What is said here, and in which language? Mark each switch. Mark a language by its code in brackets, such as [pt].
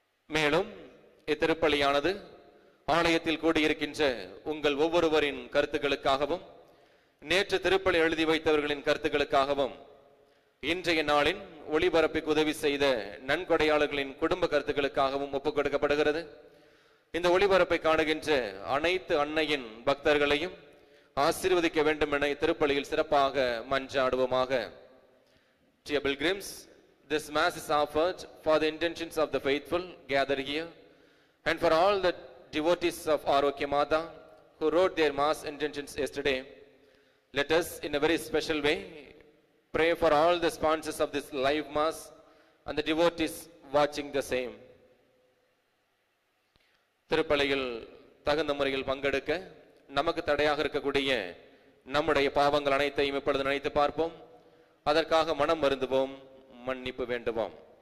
[ta] மேலும் இத்திருப்பலியானது ஆலயத்தில் கூடியிருக்கின்ற உங்கள் ஒவ்வொருவரின் கருத்துக்களுக்காகவும் நேற்று திருப்பலி எழுதி வைத்தவர்களின் கருத்துக்களுக்காகவும் இன்றைய நாளின் ஒளிபரப்புக்கு உதவி செய்த நன்கொடையாளர்களின் குடும்ப கருத்துக்களுக்காகவும் ஒப்புக் கொடுக்கப்படுகிறது. இந்த ஒளிபரப்பை காணுகின்ற அனைத்து அன்னையின் பக்தர்களையும் ஆசீர்வதிக்க வேண்டும் என திருப்பலியில் சிறப்பாக மன்றாடுவோமாக. [en] Dear pilgrims, this mass is offered for the intentions of the faithful gathered here and for all the devotees of Arokya Mata who wrote their mass intentions yesterday. Let us in a very special way pray for all the sponsors of this live mass and the devotees watching the same. [ta] திருப்பலியில் தகுந்த முறையில் பங்கெடுக்க நமக்கு தடையாக இருக்கக்கூடிய நம்முடைய பாவங்கள் அனைத்தையும் இப்பொழுது நினைத்து பார்ப்போம். அதற்காக மனம் வருந்துவோம், மன்னிப்பு வேண்டுவோம்.